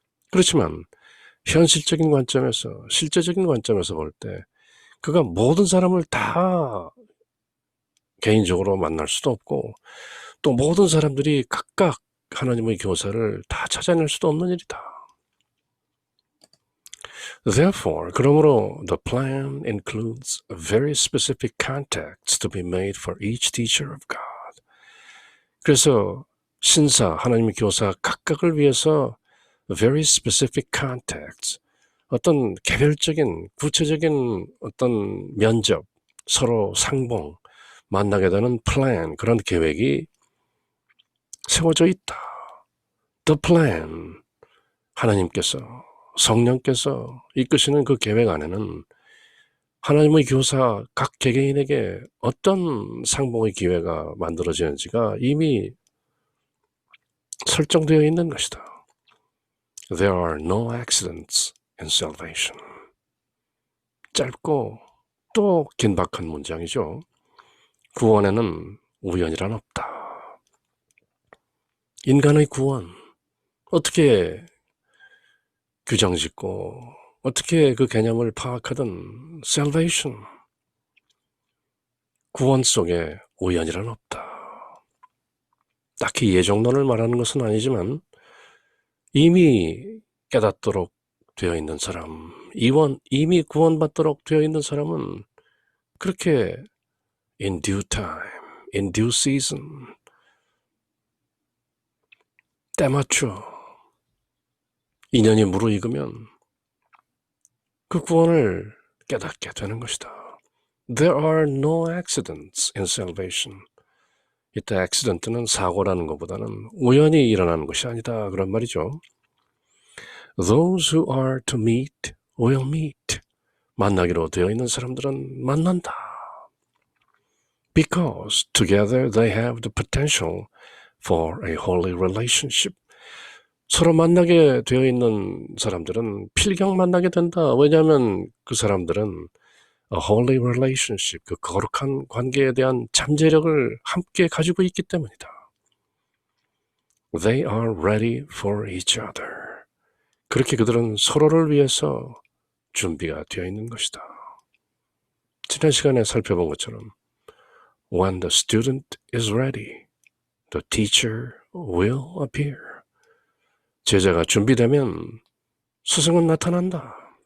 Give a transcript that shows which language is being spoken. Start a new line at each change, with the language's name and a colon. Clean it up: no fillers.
Korean: 그렇지만 현실적인 관점에서, 실제적인 관점에서 볼 때 그가 모든 사람을 다 개인적으로 만날 수도 없고 또 모든 사람들이 각각 하나님의 교사를 다 찾아낼 수도 없는 일이다.
English: Therefore,
Korean: 그러므로
English: the plan includes very specific contacts to be made for each teacher of God.
Korean: 그래서 신사, 하나님의 교사 각각을 위해서
English: very specific contacts,
Korean: 어떤 개별적인 구체적인 어떤 면접, 서로 상봉, 만나게 되는 plan, 그런 계획이 세워져 있다. The plan, 하나님께서, 성령께서 이끄시는 그 계획 안에는 하나님의 교사 각 개개인에게 어떤 상봉의 기회가 만들어지는지가 이미 설정되어 있는 것이다.
English: There are no accidents in salvation.
Korean: 짧고 또 긴박한 문장이죠. 구원에는 우연이란 없다. 인간의 구원, 어떻게 규정짓고 어떻게 그 개념을 파악하든 salvation, 구원 속에 우연이란 없다. 딱히 예정론을 말하는 것은 아니지만 이미 깨닫도록 되어 있는 사람, 이미 구원받도록 되어 있는 사람은 그렇게
English: in due time, in due season,
Korean: 때맞춰 인연이 무르익으면 그 구원을 깨닫게 되는 것이다.
English: There are no accidents in salvation.
Korean: 이때 accident는 사고라는 것보다는 우연히 일어나는 것이 아니다, 그런 말이죠.
English: Those who are to meet will meet.
Korean: 만나기로 되어 있는 사람들은 만난다.
English: Because together they have the potential for a holy relationship.
Korean: 서로 만나게 되어 있는 사람들은 필경 만나게 된다. 왜냐하면 그 사람들은
English: a holy relationship,
Korean: 그 거룩한 관계에 대한 잠재력을 함께 가지고 있기 때문이다.
English: They are ready for each other.
Korean: 그렇게 그들은 서로를 위해서 준비가 되어 있는 것이다. 지난 시간에 살펴본 것처럼
English: When the student is ready, the teacher will appear.
Korean: 제자가 준비되면 스승은 나타난다.